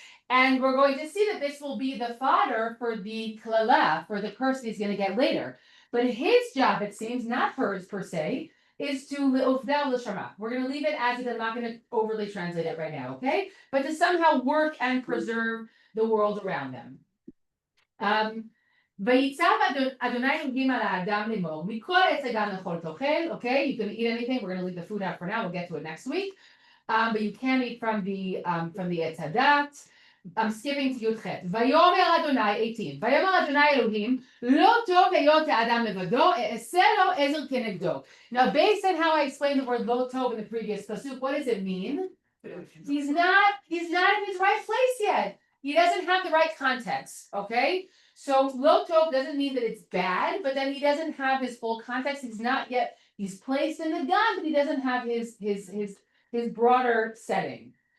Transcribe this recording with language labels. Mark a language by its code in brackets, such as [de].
[en] And we're going to see that this will be the fodder for the klala, for the curse he's going to get later. But his job, it seems, not hers per se, is to le'ovda l'shama. We're going to leave it as it is. I'm not going to overly translate it right now, okay? But to somehow work and preserve the world around them. [he] ויצב אדוני אלוהים על האדם לאמור, מכל עץ הגן לכל תאכל, [en] okay? You can eat anything. We're going to leave the food out for now. We'll get to it next week. But you can eat from the עץ הדת. I'm skipping to Yudchet. [he] ויאמר אדוני [en] 18. [he] ויאמר אדוני אלוהים, לא טוב היות האדם לבדו, אעשה לו עזר כנגדו. [en] Now, based on how I explained the word lo tov in the previous pasuk, what does it mean? He's not in his right place yet. He doesn't have the right context, okay? So lo tov doesn't mean that it's bad, but then he doesn't have his full context. He's placed in the gan, but he doesn't have his broader setting.